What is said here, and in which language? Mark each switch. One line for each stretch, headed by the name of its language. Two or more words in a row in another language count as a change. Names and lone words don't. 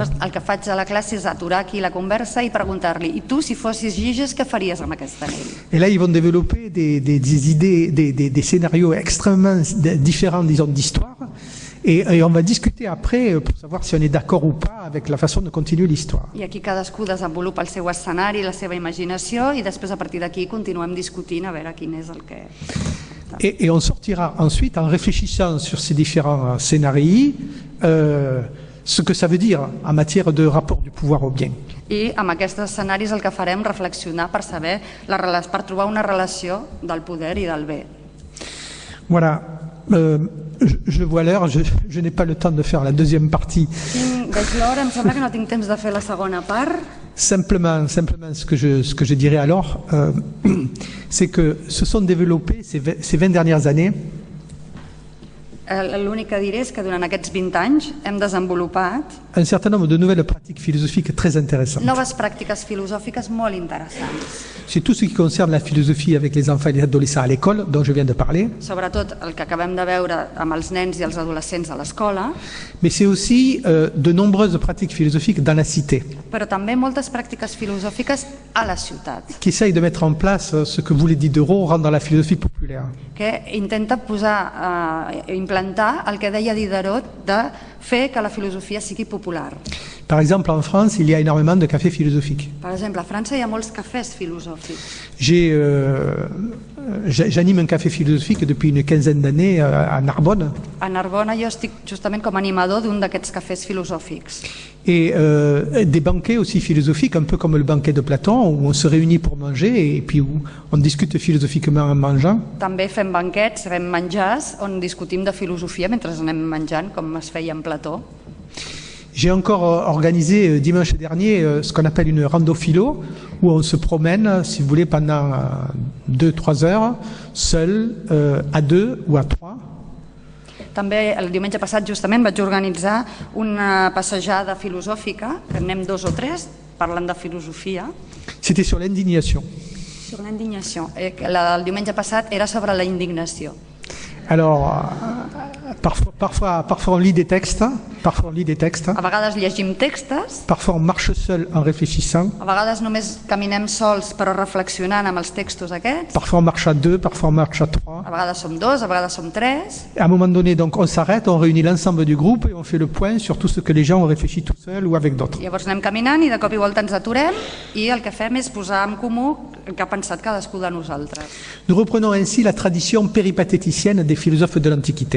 Catalan: El que faig a la classe és aturar aquí la conversa i preguntar-li, i tu, si fossis Gigès, què faries amb aquest anell?
French: Et là, ils vont développer des idées, des scénarios extrêmement différents, disons, d'histoire. Et on va discuter après pour savoir si on est d'accord ou pas avec la façon de continuer l'histoire.
Catalan: I aquí cadascú desenvolupa el seu escenari, la seva imaginació, i després a partir d'aquí continuem discutint a veure quin és el que...
French: Et on sortira ensuite, en réfléchissant sur ces différents scénarios, ce que ça veut dire en matière de rapport du pouvoir au bien.
Catalan: I amb aquests escenaris el que farem reflexionar per saber, per trobar una relació del poder i del bé.
French: Voilà. Je vois l'heure, je n'ai pas le temps de faire la deuxième partie.
Catalan: Veig l'hora, em sembla que no tinc temps de fer la segona part.
French: Simplement ce que je dirais alors, c'est que se sont développés ces 20 dernières années.
Catalan: L'únic que diré és que durant aquests 20 anys hem desenvolupat
French: un certain nombre de nouvelles pratiques philosophiques très intéressantes.
Catalan: Noves pràctiques filosòfiques molt interessants.
French: C'est tout ce qui concerne la philosophie avec les enfants et les adolescents à l'école, dont je viens de parler.
Catalan: Sobretot el que acabem de veure amb els nens i els adolescents a l'escola.
French: Mais c'est aussi de nombreuses pratiques philosophiques dans la cité.
Catalan: Però també moltes pràctiques filosòfiques a la ciutat.
French: Qui essayent de mettre en place ce que voulait Diderot, rendre la philosophie populaire.
Catalan: Que intenta implantar el que deia Diderot de fer que la filosofia sigui popular.
French: Par exemple, en France, il y a énormément de cafés philosophiques.
Catalan: Per exemple, a França hi ha molts cafès filosòfics.
French: J'anime un café philosophique depuis une quinzaine d'années à Narbonne.
Catalan: A Narbona jo estic justament com a animador d'un d'aquests cafès filosòfics.
French: Et des banquets aussi philosophiques, un peu comme le banquet de Platon, où on se réunit pour manger et puis où on discute philosophiquement en mangeant.
Catalan: També fem banquets, fem menjars, on discutim de filosofia mentre anem menjant, com es feia en Plató.
French: J'ai encore organisé dimanche dernier ce qu'on appelle une rando philo, où on se promène, si vous voulez, pendant 2-3 heures, seul, à 2 ou à 3.
Catalan: També el diumenge passat justament vaig organitzar una passejada filosòfica, que anem 2 o 3 parlant de filosofia.
French: C'était sur l'indignation. Sur l'indignation.
Catalan: El diumenge passat era sobre la indignació.
French: Alors, parfois on lit des textes,
Catalan: A vegades llegim textos.
French: Parfois on marche seul en réfléchissant.
Catalan: A vegades només caminem sols però reflexionant amb els textos aquests.
French: Parfois on marche à 2, parfois on marche à 3.
Catalan: A vegades som 2, a vegades som 3.
French: À un moment donné, donc, on s'arrête, on réunit l'ensemble du groupe et on fait le point sur tout ce que les gens ont réfléchi tout seuls ou avec d'autres.
Catalan: Llavors anem caminant i de cop i volta ens aturem i el que fem és posar en comú el que ha pensat cadascú de nosaltres.
French: Nous reprenons ainsi la tradition péripatéticienne des philosophes de l'Antiquité.